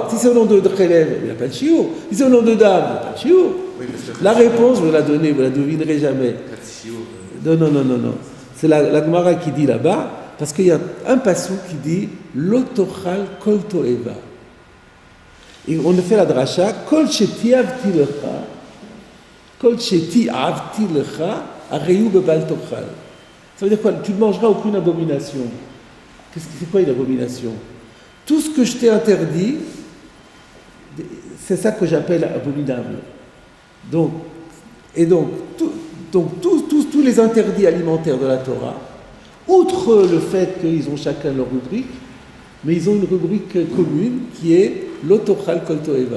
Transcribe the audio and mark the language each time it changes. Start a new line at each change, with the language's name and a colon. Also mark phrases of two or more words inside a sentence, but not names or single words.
French: Si c'est au nom de Chelev, il n'a pas de shiur. Si c'est au nom de dam, il n'a pas de shiur. Oui, la réponse, je vais la donner, vous ne la devinerez jamais. Non. C'est la Gemara qui dit là-bas, parce qu'il y a un passou qui dit
Hebrew: לא תאכל כל תועבה.
French: Et on a fait la dracha,
Hebrew: כל שתעבתי לך הרי הוא בבל תאכל.
French: Ça veut dire quoi? Tu ne mangeras aucune abomination. C'est quoi une abomination? Tout ce que je t'ai interdit, c'est ça que j'appelle abominable. Donc tous les interdits alimentaires de la Torah, outre le fait qu'ils ont chacun leur rubrique, mais ils ont une rubrique commune qui est
Hebrew: לא תאכל כל תועבה.